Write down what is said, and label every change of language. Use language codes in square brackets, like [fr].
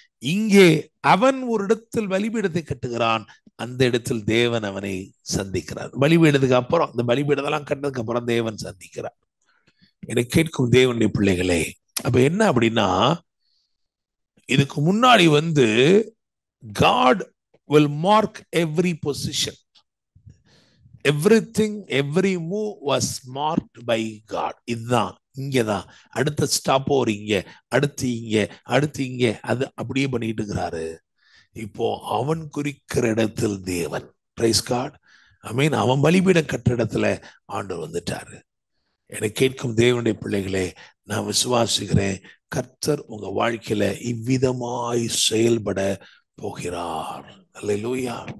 [ta] இங்கே அவன் ஒரு இடத்தில் பலிபீடத்தை கட்டுகிறான், அந்த இடத்தில் தேவன் அவனை சந்திக்கிறார். பலிபீடத்துக்கு அப்புறம், இந்த பலிபீடத்தெல்லாம் கட்டினதுக்கு அப்புறம் தேவன் சந்திக்கிறார். என்னை கேட்கும் தேவனுடைய பிள்ளைகளே, அப்ப என்ன அப்படின்னா, இதுக்கு முன்னாடி [en] God will mark every position. Everything, every move was marked by God. [ta] இதுதான், இங்கதான் அடுத்த ஸ்டாப் ஒரு இங்க, அடுத்து இங்க, அடுத்து இங்க, அது அப்படியே பண்ணிட்டு இருக்கிறாரு. இப்போ அவன் குறிக்கிற இடத்தில் தேவன், [en] praise God, amen, [ta] அவன் பலிபீடம் கட்டுற இடத்துல ஆண்டவர் வந்துட்டாரு. என்னை கேட்கும் தேவனுடைய பிள்ளைகளே, நான் விசுவாசிக்கிறேன், கர்த்தர் உங்க வாழ்க்கையில இவ்விதமாய் செயல்பட போகிறார். அல்லேலூயா.